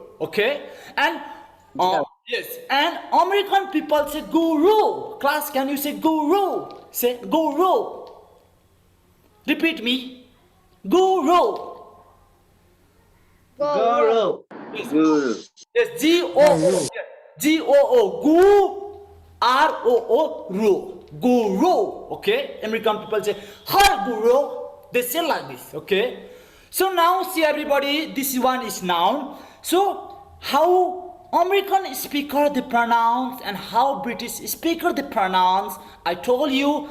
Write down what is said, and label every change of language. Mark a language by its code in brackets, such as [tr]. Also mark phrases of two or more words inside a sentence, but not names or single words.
[en] Okay, and yes, and American people say guru. Class, can you say guru? Say guru. Repeat me. Guru. Guru. Yes, Guru. yes, G-O-O. G-O-O. G-R-O-O. Ru. Guru. Okay, American people say, hi guru. They say like this. Okay. So now see everybody, this one is noun. So how American speaker they pronounce and how British speaker they pronounce, I told you.